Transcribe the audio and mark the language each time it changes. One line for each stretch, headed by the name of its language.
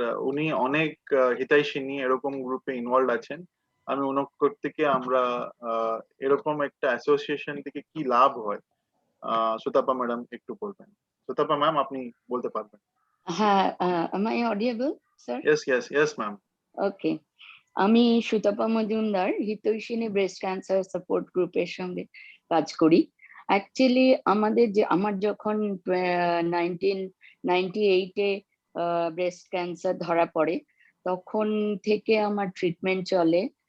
Bangla: উনি অনেক হিতাইষিনী এরকম গ্রুপে ইনভলভ আছেন। আমি ওনার থেকে আমরা এরকম একটা অ্যাসোসিয়েশন থেকে কি লাভ হয় সুতাপ্পা ম্যাডাম একটু বলবেন। সুতাপ্পা ম্যাম, আপনি বলতে পারবেন? হ্যাঁ,
English: am I audible, sir? Yes, ma'am. Okay.
Bangla: আমি সুতাপ্পা মজুমদার হিতৈষিনী ব্রেস্ট ক্যান্সার সাপোর্ট গ্রুপের সঙ্গে কাজ করি। অ্যাকচুয়ালি আমার যখন 1998-এ ব্রেস্ট ক্যান্সার ধরা পড়ে, তখন থেকে আমার ট্রিটমেন্ট চলে।